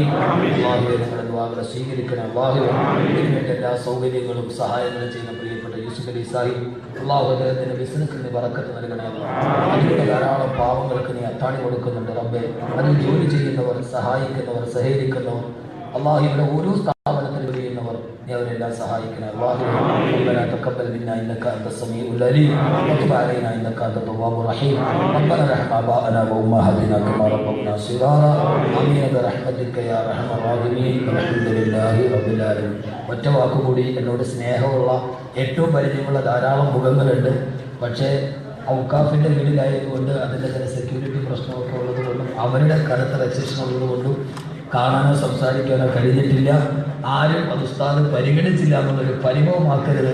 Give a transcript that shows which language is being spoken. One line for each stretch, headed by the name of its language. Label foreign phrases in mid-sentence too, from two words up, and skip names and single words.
Malayalam: അല്ലാഹുവേ ഞങ്ങളുടെ ദുആകളെ സ്വീകരിക്കണേ അല്ലാഹുവേ. ഇതിനുവേണ്ട എല്ലാ സൗകര്യങ്ങളും സഹായങ്ങളും ചെയ്യുന്ന പ്രിയപ്പെട്ട യൂസുഫ് അലി സാഹിബ് അല്ലാഹു അദ്ദേഹത്തിന്റെ ബിസിനസ്സിൽ നീ ബറക്കത്ത് നൽകണേ അല്ലാഹ്. അതിലൂടെ ധാരാളം പാവങ്ങൾക്ക് നീ അത്താണി കൊടുക്കുന്നുണ്ട് റബ്ബേ. അതിൽ ജോലി ചെയ്യുന്നവർ, സഹായിക്കുന്നവർ, സഹകരിക്കുന്നവർ അല്ലാഹു ഇവിടെ ഓരോ സ്ഥാപനത്തിൽ ചെയ്യുന്നവർ നീ അവരെല്ലാം സഹായിക്കണേ അല്ലാഹുവേ.
Arabic: ربنا تقبل منا انك انت السميع العليم وتب علينا انك انت التواب الرحيم. ربنا ارحم اباءنا وامهاتنا كما ربونا صغارا امين برحمتك يا ارحم الراحمين. الحمد لله رب العالمين.
Malayalam: ഒറ്റ വാക്കുകൂടി, എന്നോട് സ്നേഹമുള്ള ഏറ്റവും പരിചയമുള്ള ധാരാളം മുഖങ്ങളുണ്ട്. പക്ഷേ ഔക്കാഫിൻ്റെ വീട്ടിലായതുകൊണ്ട് അതിൻ്റെ ചില സെക്യൂരിറ്റി പ്രശ്നമൊക്കെ ഉള്ളതുകൊണ്ടും അവരുടെ കടുത്ത റെസ്ട്രിക്ഷൻ ഉള്ളതുകൊണ്ടും കാണാനോ സംസാരിക്കാനോ കഴിഞ്ഞിട്ടില്ല. ആരും അത് ഉസ്താദ് പരിഗണിച്ചില്ല എന്നുള്ളൊരു പരിഭവമാക്കരുത്.